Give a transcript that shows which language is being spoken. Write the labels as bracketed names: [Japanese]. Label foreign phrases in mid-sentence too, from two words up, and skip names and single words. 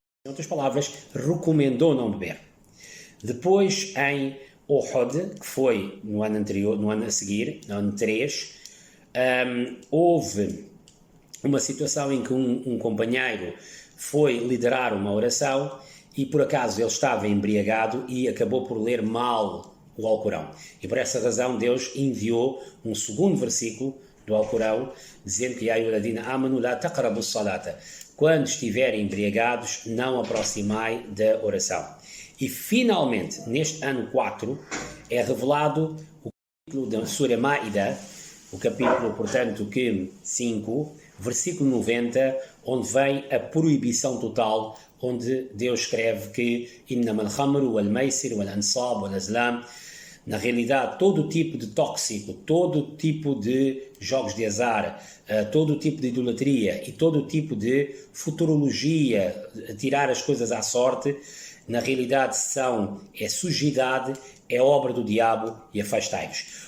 [Portuguese] Em outras palavras, recomendou não beber. Depois, em Uhud, que foi no ano anterior, no ano a seguir, no ano 3, houve uma situação em que um companheiro foi liderar uma oração e por acaso ele estava embriagado e acabou por ler mal o Alcorão. E por essa razão Deus enviou um segundo versículo do Alcorão, dizendo que [Arabic] آمنوا لا تقربوا الصلاة, [Portuguese] quando estiverem embriagados, não aproximai da oração. E finalmente, neste ano 4, é revelado o capítulo da Surah Ma'idah, o capítulo, portanto, 5, versículo 90, onde vem a proibição total, onde Deus escreve que [Arabic] إنما الخمر والميسر والأنصاب والأزلام, [Portuguese] na realidade, todo tipo de tóxico, todo tipo de jogos de azar, todo tipo de idolatria e todo tipo de futurologia, tirar as coisas à sorte, na realidade é sujidade, é obra do diabo, e afastai-vos.